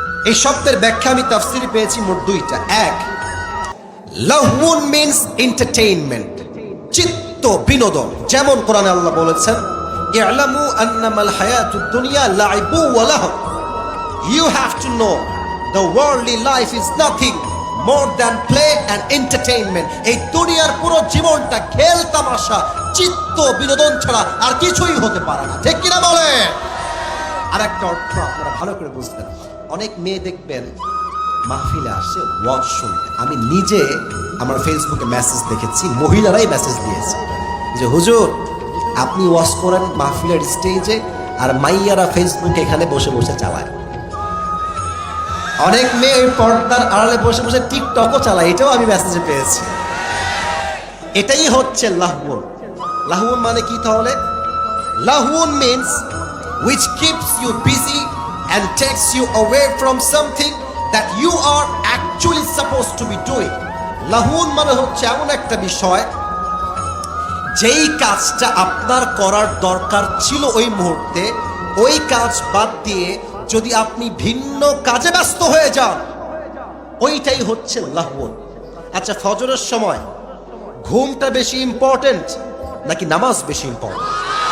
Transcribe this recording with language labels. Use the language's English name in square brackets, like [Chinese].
[Bangla] এই শব্দের ব্যাখ্যা আমি তাফসিরে পেয়েছি মোট দুইটা। এক, লাহুন মিন্স এন্টারটেইনমেন্ট, চিত্ত বিনোদন। যেমন কোরআনে আল্লাহ বলেছেন, [Arabic] ই'লামু আন্নামাল হায়াতুদ দুনিয়া লাইবু ওয়া লাহু। [English] You have to know the worldly life is nothing more than play and entertainment. [Bangla] এই দুনিয়ার পুরো জীবনটা খেল তামাশা, চিত্ত বিনোদন ছাড়া আর কিছুই হতে পারে না। ঠিক কিনা বলে? আর একটা অর্থ আপনারা ভালো করে বুঝবেন। অনেক মেয়ে দেখবেন মাহফিলে আসে ওয়াজ শুনতে। আমি নিজে আমার ফেসবুকে মেসেজ দেখেছি, মহিলারাই মেসেজ দিয়েছে যে হুজুর আপনি ওয়াজ করেন মাহফিলের স্টেজে, আর মাইয়ারা ফেসবুকে এখানে বসে বসে চালায়। অনেক মেয়ে পর্দার আড়ালে বসে বসে টিকটকও চালায়, এটাও আমি মেসেজে পেয়েছি। এটাই হচ্ছে লাহউন। লাহউন মানে কি তাহলে? [English] লাহউন means which keeps you busy and takes you away from something that you are actually supposed to be doing. [Bangla] লাহউন মানে হচ্ছে এমন একটা বিষয় যেই কাজটা আপনার করার দরকার ছিল ওই মুহূর্তে, ওই কাজ বাদ দিয়ে যদি আপনি ভিন্ন কাজে ব্যস্ত হয়ে যান, ওইটাই হচ্ছে লাহউন। আচ্ছা, ফজরের সময় ঘুমটা বেশি ইম্পর্টেন্ট নাকি নামাজ বেশি ইম্পর্টেন্ট?